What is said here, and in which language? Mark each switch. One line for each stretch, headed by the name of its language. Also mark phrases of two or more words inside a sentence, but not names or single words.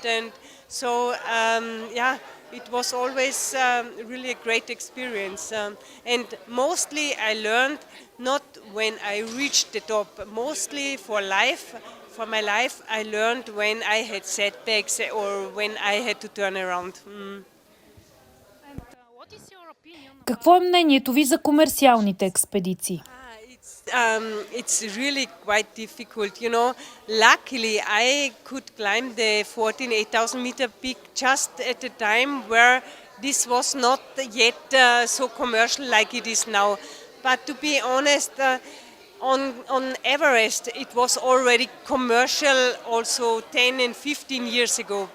English: And so, it was always really a great experience. And mostly I learned not when I reached the top, mostly for life. For my life, I learned when I had setbacks or when I had to turn around.
Bulgarian: Какво е мнението ви за комерциалните експедиции?
English: It's really quite difficult, you know. Luckily, I could climb the 14 8,000 meter peak just at a time where this was not yet so commercial like it is now. But to be honest, on Everest, it was already commercial also 10 and 15 years ago.